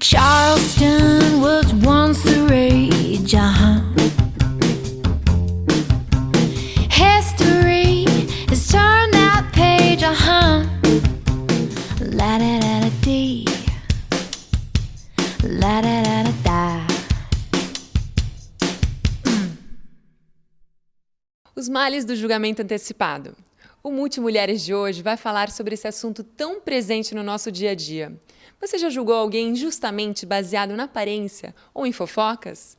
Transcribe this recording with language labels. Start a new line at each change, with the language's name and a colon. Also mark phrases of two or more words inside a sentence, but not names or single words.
English: Charleston was once the rage, History has turned that page, La-da-da-da-dee, la-da-da-da-da.
Portuguese: Os males do julgamento antecipado. O Multimulheres de hoje vai falar sobre esse assunto tão presente no nosso dia a dia. Você já julgou alguém injustamente baseado na aparência ou em fofocas?